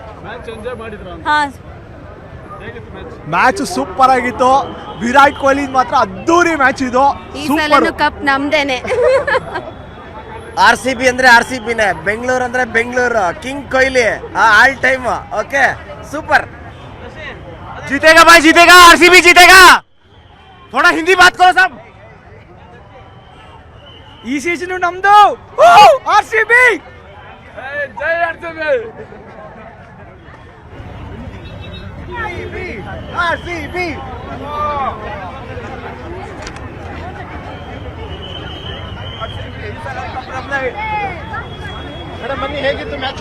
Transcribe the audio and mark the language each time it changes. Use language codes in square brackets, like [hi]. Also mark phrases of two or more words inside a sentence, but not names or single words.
[en] match super [kn] ಆಗಿತ್ತು. ವಿರಾಟ್ ಕೊಹ್ಲಿ ಮಾತ್ರ ಅದ್ದೂರಿ ಮ್ಯಾಚ್ ಇದು. ಈ ಸಲನು ಕಪ್ ನಮ್ದೇನೆ. RCB ಅಂದ್ರೆ RCBನೇ, ಬೆಂಗಳೂರು ಅಂದ್ರೆ ಬೆಂಗಳೂರು. [en] King Kohli all time. Okay, super. [hi] जीतेगा भाई, जीतेगा. RCB जीतेगा. थोड़ा हिंदी बात करो सब. [kn] ಈ ಸೀಸನ್ ನಮ್ದು. RCB. ಜೈ RCB. RCB. ಮೇಡಮ್ ಬನ್ನಿ, ಹೇಗಿತ್ತು ಮ್ಯಾಚು?